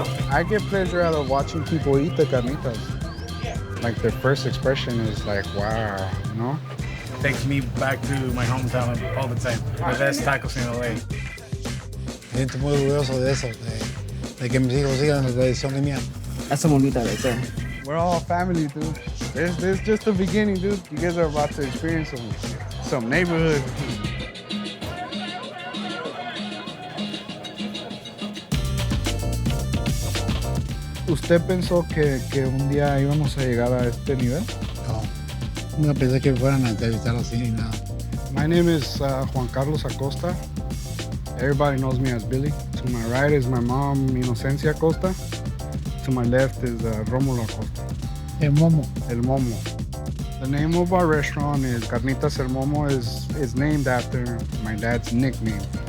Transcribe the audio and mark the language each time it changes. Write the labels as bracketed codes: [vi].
[en] I get pleasure out of watching people eat the carnitas. Like their first expression is like, wow, you know? Takes me back to my hometown all the time. The best tacos in LA. [es] Me siento muy orgulloso de eso, de que mis hijos sigan la tradición de mía. Eso bonita de todo. [en] We're all family, dude. This is just the beginning, dude. You guys are about to experience some neighborhood. [es] ¿Usted pensó que un día íbamos a llegar a este nivel? No, nunca pensé que fueran a entrevistar así ni nada. [en] My name is Juan Carlos Acosta. Everybody knows me as Billy. To my right is my mom, Inocencia Acosta. To my left is Rómulo Acosta. [es] El Momo. El Momo. [en] The name of our restaurant is Carnitas El Momo is named after my dad's nickname.